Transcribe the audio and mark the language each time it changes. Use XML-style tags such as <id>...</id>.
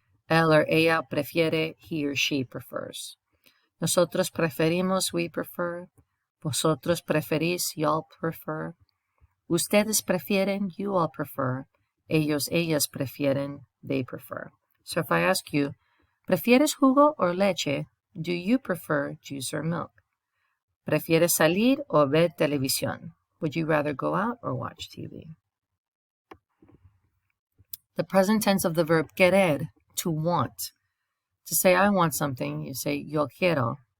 <es>Él or ella prefiere,</es> <en>he or she prefers.</en> <es>Nosotros preferimos,</es> <en>we prefer.</en> <es>Vosotros preferís,</es> <en>y'all prefer.</en> <es>Ustedes prefieren,</es> <en>you all prefer.</en> <es>Ellos, ellas prefieren,</es> <en>they prefer. So if I ask you,</en> <es>¿prefieres jugo or leche?</es> <en>Do you prefer juice or milk?</en> <es>¿Prefieres salir o ver televisión?</es> <en>Would you rather go out or watch TV? The present tense of the verb querer, to want. To say I want something, you say</en> <es>yo quiero.</es>